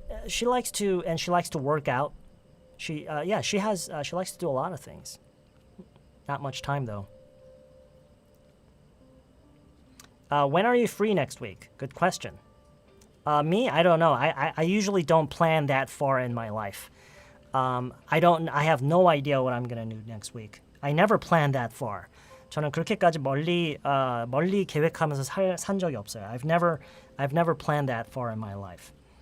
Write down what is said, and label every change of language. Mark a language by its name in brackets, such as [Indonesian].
[English] She likes to work out. She likes to do a lot of things. Not much time though. When are you free next week? Good question. Me, I don't know. I usually don't plan that far in my life. I have no idea what I'm gonna do next week. I never plan that far. [Korean] 저는 그렇게까지 멀리 계획하면서 산 적이 없어요. [English] I've never planned that far in my life.